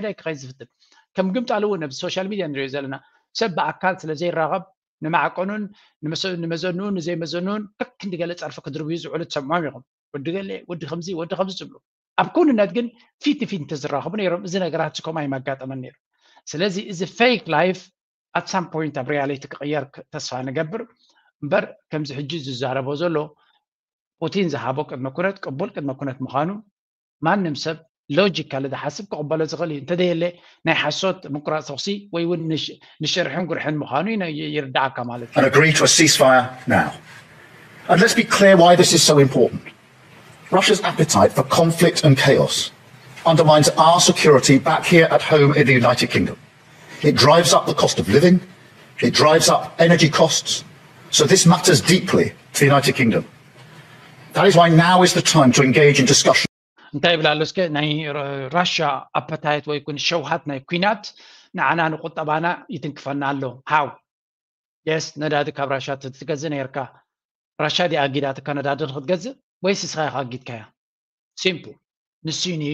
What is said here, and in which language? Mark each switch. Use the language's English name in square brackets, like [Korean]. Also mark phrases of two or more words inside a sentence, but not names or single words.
[Tigrinya] ክኸይድ ዝፍትን ከም ግምጣሉ እውን ኣብ ሶሻል ሚድያ ንሪኦ ዘለና ሰብ ብኣካል ስለ ዘይራኸብ ንማዕቀኑን ንመዘኑን ንዘይመዘኑን ከክ እንዲገለ ፀርፊ ክድርብዩ ዝውዕሉ ትሰምዖም ኢኹም ወዲ ገለ ወዲ ከምዚ ዝብሉ ኣብ ኩንነት ግን ፊት ንፊት እንተዝራኸቡ ነይሮም እዚ ነገራት ዝኮም ኣይመጋጠመን ነይሩ ስለዚ እዚ [English] fake life at some point [Tigrinya] ኣብ ሪያሊቲ ክቕየር ተስፋ ንገብር እምበር ከምዚ ሕጂ ዝዛረቦ ዘሎ ፑቲን ዝሃቦ ቅድመ ኩነት ቅቡል ቅድመ ኩነት ምዃኑ ማንም ሰብ ሎጂካሊ ዝሓስብ ክቕበሎ ዝኽእል እዩ እንተደየለ ናይ ሓሶት ምቁራፅ ተኽሲ ወይ እውን ንሽርሕን ጉርሕን ምዃኑ ይርዳዓካ ማለት እዩ [English] And agree to a ceasefire now. And let's be clear why this is so important. Russia's appetite for conflict and chaos undermines our security back here at home in the United Kingdom. It drives up the cost of living. It drives up energy costs. So this matters deeply to the United Kingdom. That is why now is the time to engage in discussion. [Tigrinya] እንታይ ይብላለስከ ናይ ራሽያ ኣፐታይት ወይ ኩን ሸውሃት ናይ ኩናት ንዓና ንቁጠባና ይትንክፈና ኣሎ ሃው የስ ነዳዲ ካብ ራሽያ ትገዝእ ነርካ ራሽያ ዲ ኣጊዳትካ ነዳዲ ክትገዝእ ወይስ እስኻ ኢኻ ኣጊድካያ simple ንስዩ